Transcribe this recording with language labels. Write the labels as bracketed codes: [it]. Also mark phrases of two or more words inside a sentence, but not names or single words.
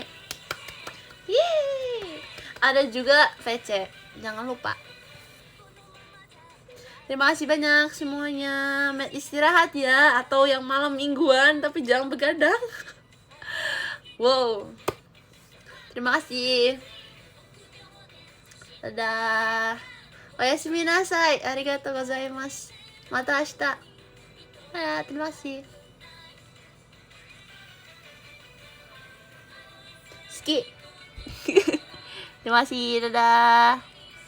[id] Yeay. Ada juga VC, jangan lupa. Terima kasih banyak semuanya. Istirahat ya, atau yang malam mingguan, tapi jangan begadang. Wow. Terima kasih. Dadah. [ja] Oyasumi nasai. Arigatou gozaimasu. Mata ashita. [id] Terima kasih. Ski. Terima kasih. Dadah.